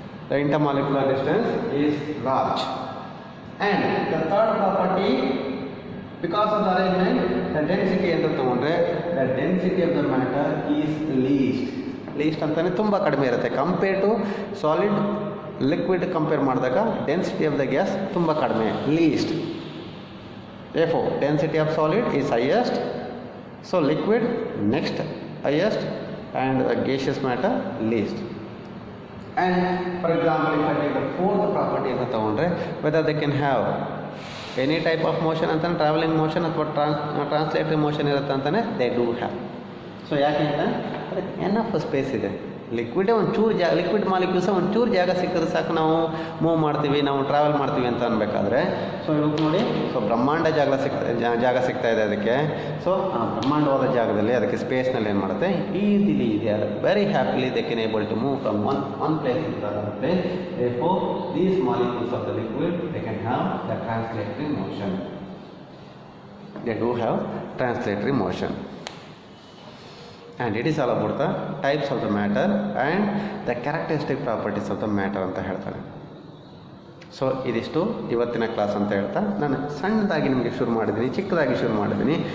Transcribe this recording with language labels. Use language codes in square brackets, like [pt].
[en] The intermolecular distance is large. And the third property, because of the arrangement, the density [kn] ಅಂತ ತಗೊಂಡ್ರೆ [en] the density of the matter is least [kn] ಅಂತಾನೆ ತುಂಬ ಕಡಿಮೆ ಇರುತ್ತೆ. [en] compare to solid liquid compare ಮಾಡಿದಾಗ density of the gas [kn] ತುಂಬ ಕಡಿಮೆ, [en] Least. therefore density of solid is highest, so liquid next highest, and the gaseous matter least. And for example, if I take the fourth property [kn] ಅಂತ ತಗೊಂಡ್ರೆ [en] whether they can have any type of motion [kn] ಅಂತಾನೆ, travelling motion ಅಥವಾ ಟ್ರಾನ್ಸ್ಲೇಟರಿ motion ಇರುತ್ತೆ ಅಂತಾನೆ, [en] they do have. [kn] So ಯಾಕೆ ಅಂತ ಅದಕ್ಕೆ enough space ಇದೆ. ಲಿಕ್ವಿಡೇ ಒಂಚೂರು ಲಿಕ್ವಿಡ್ ಮಾಲಿಕ್ಯೂಲ್ಸ ಒಂಚೂರು ಜಾಗ ಸಿಕ್ಕಿದ್ರೆ ಸಾಕು ನಾವು ಮೂವ್ ಮಾಡ್ತೀವಿ, ನಾವು ಟ್ರಾವೆಲ್ ಮಾಡ್ತೀವಿ ಅಂತ ಅನ್ಬೇಕಾದ್ರೆ. ಸೊ ಇವತ್ತು ನೋಡಿ, ಸೊ ಬ್ರಹ್ಮಾಂಡ ಜಾಗ ಸಿಗ್ತಾ ಇದೆ ಅದಕ್ಕೆ. ಸೊ ಆ ಬ್ರಹ್ಮಾಂಡವಾದ ಜಾಗದಲ್ಲಿ ಅದಕ್ಕೆ ಸ್ಪೇಸ್ನಲ್ಲಿ ಏನು ಮಾಡುತ್ತೆ, [en] Easily ಇದೆ, very happily they can able to move from one place to other place. therefore these molecules of the liquid, they can have the translatory motion. They do have translatory motion. And it is all about the types of the matter and the characteristic properties of the matter [kn] ಅಂತ ಹೇಳ್ತಾರೆ. So ಇದಿಷ್ಟು ಇವತ್ತಿನ class ಅಂತ ಹೇಳ್ತಾ ನಾನು ಸಣ್ಣದಾಗಿ ನಿಮಗೆ ಚಿಕ್ಕದಾಗಿ ಶುರು ಮಾಡಿದ್ದೀನಿ.